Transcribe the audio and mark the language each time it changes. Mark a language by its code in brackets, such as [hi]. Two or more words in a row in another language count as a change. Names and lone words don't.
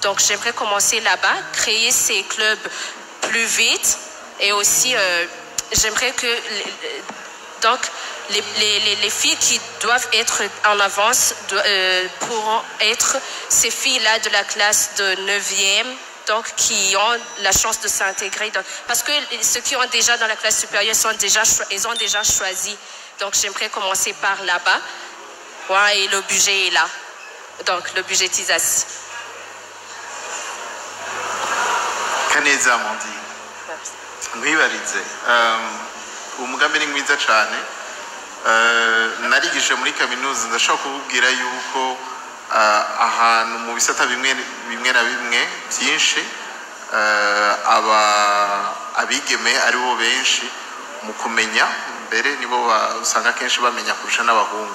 [fr] Donc j'aimerais commencer là-bas, créer ces clubs plus vite et aussi j'aimerais que donc les filles qui doivent être en avance pourront être ces filles-là de la classe de 9e, donc qui ont la chance de s'intégrer. Parce que ceux qui ont déjà dans la classe supérieure, ils ont déjà choisi. Donc j'aimerais commencer par là-bas. Ouais, et le budget est là. Donc le budgétisation. Kaneza Amandine. [rn] Nkwibarize. Umugambi ni mwiza cyane. Narigije muri kaminuza ndashaka kububwira yuko ahantu mu bisata bimwe na bimwe byinshi abigeme ari bo benshi mu kumenya mbere nibo usanga kenshi bamenya kurusha n'abahungu.